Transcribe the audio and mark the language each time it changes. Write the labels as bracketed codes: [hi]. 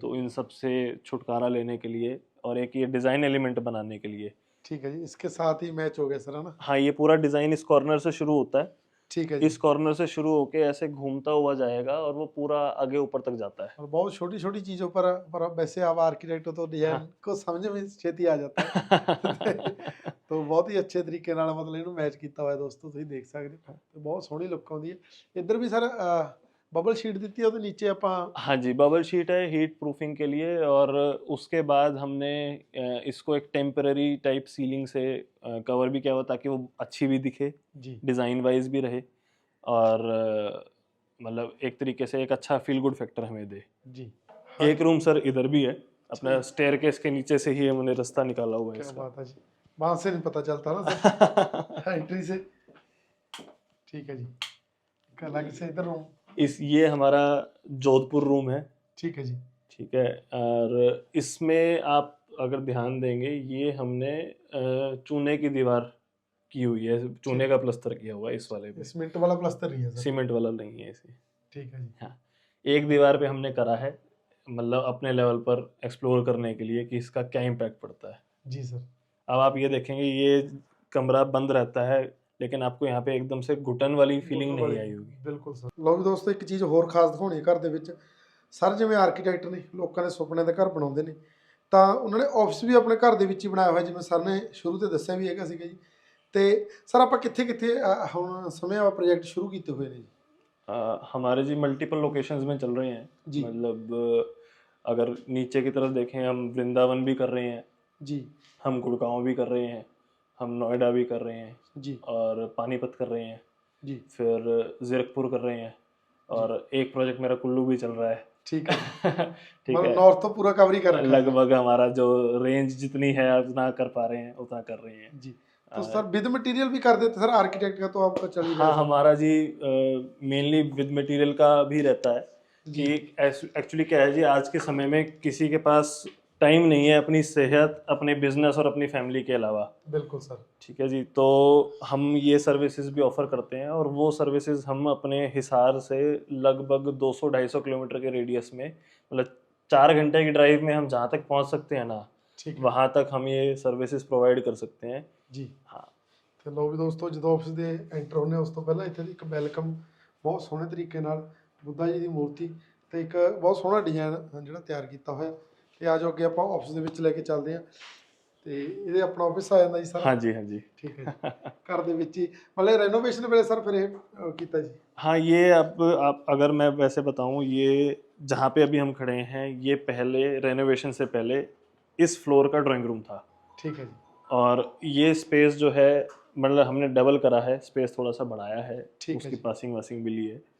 [hi] तो इन सब से छुटकारा लेने के लिए और एक ये डिज़ाइन एलिमेंट बनाने के लिए। ठीक है जी, इसके साथ ही मैच हो गया सर, है ना? हाँ, ये पूरा डिज़ाइन इस कॉर्नर से शुरू होता है ठीक है जी। इस कॉर्नर से शुरू होके ऐसे घूमता हुआ जाएगा और वो पूरा आगे ऊपर तक जाता है। और बहुत छोटी छोटी चीजों पर अब वैसे आप आर्किटेक्ट हो तो डिजाइन हाँ। को समझ में छेती आ जाता है तो बहुत ही अच्छे [pa] ਤਰੀਕੇ ਨਾਲ ਮਤਲਬ ਇਹਨੂੰ ਮੈਚ ਕੀਤਾ ਹੋਇਆ ਦੋਸਤੋ, ਤੁਸੀਂ ਦੇਖ ਸਕਦੇ ਹੋ ਤੇ ਬਹੁਤ ਸੋਹਣੀ ਲੁੱਕ ਆਉਂਦੀ ਹੈ। ਇੱਧਰ ਵੀ ਸਰ ਬਬਲ ਸ਼ੀਟ ਦਿੱਤੀ ਹੈ, ਉਹਦੇ ਨੀਚੇ ਆਪਾਂ [hi] हाँ जी, बबल शीट है हीट प्रूफिंग के लिए। और उसके बाद हमने इसको एक टेम्पररी टाइप सीलिंग से कवर भी किया हुआ ताकि वो अच्छी भी दिखे, जी डिज़ाइन वाइज भी रहे और मतलब एक तरीके से एक अच्छा फील गुड फैक्टर हमें दे। जी एक रूम सर इधर भी है, अपना स्टेयरकेस के नीचे से ही हमने रास्ता निकाला हुआ है क्या इसका। बात है जी, वहां से नहीं पता चलता ना सर एंट्री से। ठीक है जी, एक अलग से इधर रूम। ये हमारा जोधपुर रूम है। ठीक है जी। ठीक है। और इसमें आप अगर ध्यान देंगे ये हमने चूने की दीवार की हुई है, चूने का प्लस्तर किया हुआ है इस वाले पे, सीमेंट वाला प्लास्टर नहीं है सर? सीमेंट वाला नहीं है इसे। ठीक है जी। हाँ, एक दीवार पे हमने करा है मतलब अपने लेवल पर एक्सप्लोर करने के लिए कि इसका क्या इम्पैक्ट पड़ता है। जी सर। अब आप ये देखेंगे ये कमरा बंद रहता है लेकिन आपको यहाँ पे एकदम से घुटन वाली फीलिंग नहीं आई होगी। [pa] ਬਿਲਕੁਲ ਸਰ। ਲਓ ਵੀ ਦੋਸਤੋ, ਇੱਕ ਚੀਜ਼ ਹੋਰ ਖਾਸ ਦਿਖਾਉਣੀ ਹੈ ਘਰ ਦੇ ਵਿੱਚ। ਸਰ ਜਿਵੇਂ ਆਰਕੀਟੈਕਟ ਨੇ, ਲੋਕਾਂ ਦੇ ਸੁਪਨੇ ਦੇ ਘਰ ਬਣਾਉਂਦੇ ਨੇ, ਤਾਂ ਉਹਨਾਂ ਨੇ ਆਫਿਸ ਵੀ ਆਪਣੇ ਘਰ ਦੇ ਵਿੱਚ ਹੀ ਬਣਾਇਆ ਹੋਇਆ, ਜਿਵੇਂ ਸਰ ਨੇ ਸ਼ੁਰੂ ਤੇ ਦੱਸਿਆ ਵੀ ਹੈਗਾ ਸੀਗਾ ਜੀ। ਤੇ ਸਰ ਆਪਾਂ ਕਿੱਥੇ ਕਿੱਥੇ ਹੁਣ ਸਮੇਂ ਆ ਪ੍ਰੋਜੈਕਟ ਸ਼ੁਰੂ ਕੀਤੇ ਹੋਏ ਨੇ ਜੀ? [hi] हमारे जी मल्टीपल लोकेशंस में चल रहे हैं जी। मतलब अगर नीचे की तरफ देखें हम वृंदावन भी कर रहे हैं जी हम गुड़गांव भी कर रहे हैं, हम नोएडा भी कर रहे हैं जी और पानीपत कर रहे हैं, जी। फिर ज़ीरकपुर कर रहे हैं और एक प्रोजेक्ट मेरा कुल्लू भी चल रहा है। ठीक है। ठीक मतलब है, नॉर्थ तो पूरा कवर ही कर रखा है। लगभग हमारा जो रेंज जितनी है उतना कर पा रहे हैं उतना कर रहे हैं जी। तो सर विद मटेरियल भी कर देते सर, आर्किटेक्ट का तो आपका चल ही रहा हाँ, है। हमारा जी मेनली विद मटेरियल का भी रहता है जी। कि एक्चुअली क्या है जी, आज के समय में किसी के पास टाइम नहीं है अपनी सेहत, अपने बिजनेस और अपनी फैमिली के अलावा। बिल्कुल सर। ठीक है जी, तो हम ये सर्विसेज भी ऑफर करते हैं और वो सर्विसेज हम अपने हिसार से लगभग 200-250 किलोमीटर के रेडियस में मतलब 4 घंटे की ड्राइव में हम जहाँ तक पहुँच सकते हैं ना, ठीक है। वहाँ तक हम ये सर्विसेज प्रोवाइड कर सकते हैं जी। हाँ। [pa] ਤੇ ਲਓ ਵੀ ਦੋਸਤੋ, ਜਦੋਂ ਆਫਿਸ ਦੇ ਐਂਟਰ ਹੋਣੇ ਉਸ ਤੋਂ ਪਹਿਲਾਂ ਇੱਥੇ ਦੀ ਇੱਕ ਵੈਲਕਮ ਬਹੁਤ ਸੋਹਣੇ ਤਰੀਕੇ ਨਾਲ ਬੁੱਧਾ ਜੀ ਦੀ ਮੂਰਤੀ ਤੇ ਇੱਕ ਬਹੁਤ ਸੋਹਣਾ ਡਿਜ਼ਾਈਨ ਜਿਹੜਾ ਤਿਆਰ ਕੀਤਾ ਹੋਇਆ। ਤੇ ਆ ਜਾਓ ਅੱਗੇ ਆਪਾਂ ਆਫਿਸ ਦੇ ਵਿੱਚ ਲੈ ਕੇ ਚੱਲਦੇ ਹਾਂ। ਤੇ ਇਹਦੇ ਆਪਣਾ ਆਫਿਸ ਆ ਜਾਂਦਾ ਜੀ ਸਰ? [hi] हाँ जी, हाँ जी। [pa] ਠੀਕ ਹੈ ਜੀ। ਘਰ ਦੇ ਵਿੱਚ ਹੀ ਮਤਲਬ ਰੈਨੋਵੇਸ਼ਨ ਵੇਲੇ ਸਰ ਫਿਰ ਇਹ ਕੀਤਾ ਜੀ? [hi] हाँ, ये अब आप अगर मैं वैसे बताऊं, ये जहाँ पे अभी हम खड़े हैं ये पहले रेनोवेशन से पहले इस फ्लोर का ड्राइंग रूम था। ठीक है जी। और ये स्पेस जो है मतलब हमने डबल करा है, स्पेस थोड़ा सा बढ़ाया है, ठीक है उसकी जी। पासिंग वासिंग भी ली है।